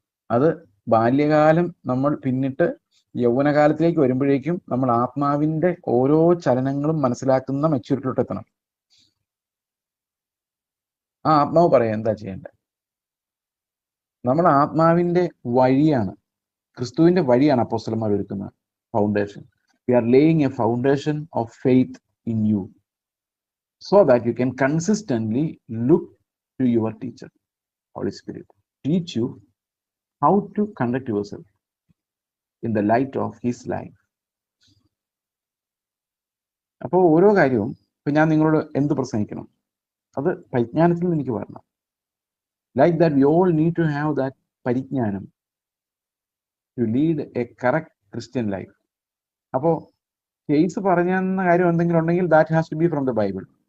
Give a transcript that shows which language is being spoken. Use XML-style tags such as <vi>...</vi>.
<ml>അത് ബാല്യകാലം നമ്മൾ പിന്നിട്ട് യൗവനകാലത്തിലേക്ക് വരുമ്പോഴേക്കും നമ്മൾ ആത്മാവിന്റെ ഓരോ ചലനങ്ങളും മനസ്സിലാക്കുന്ന മെച്യൂരിറ്റിയിലോട്ട് എത്തണം. ആ ആത്മാവ് പറയാം എന്താ ചെയ്യേണ്ടത്. നമ്മൾ ആത്മാവിന്റെ വഴിയാണ്, ക്രിസ്തുവിന്റെ വഴിയാണ് അപ്പോസ്തലന്മാർ ഒരുക്കുന്ന foundation.</ml> <en>We are laying a foundation of faith in you, so that you can consistently look to your teacher, Holy Spirit, teach you how to conduct yourself in the light of his life.</en> <ml>അപ്പോൾ ഓരോ കാര്യവും ഇപ്പൊ ഞാൻ നിങ്ങളോട് എന്ത് പ്രസംഗിക്കണം, അത് പരിജ്ഞാനത്തിൽ നിന്ന് എനിക്ക് വരണം.</ml> <en>Like that we all need to have that പരിജ്ഞാനം to lead a correct Christian life.</en> <ml>അപ്പോൾ കേസ് പറഞ്ഞെന്ന കാര്യം എന്തെങ്കിലും ഉണ്ടെങ്കിൽ</ml> <en>That has to be from the Bible.</en>